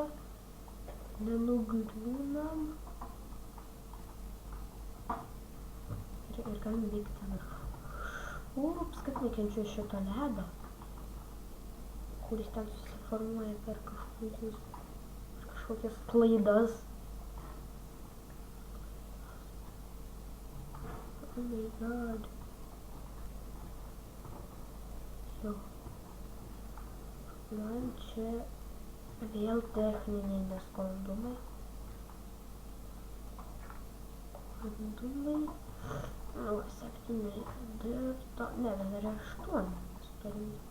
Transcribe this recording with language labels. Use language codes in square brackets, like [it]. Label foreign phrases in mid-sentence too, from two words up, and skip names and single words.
[lt] Nenugriūnam. Ir galim vykti viršų. Ups, kaip nekenčiu šito ledo, kuris ten susiformuoja per kažkokias klaidas. [en] Oh my god. [lt] Jo. Man čia vėl techniniai nesklandumai. Nu, 7 dirto, ne, dar 8 mes turim.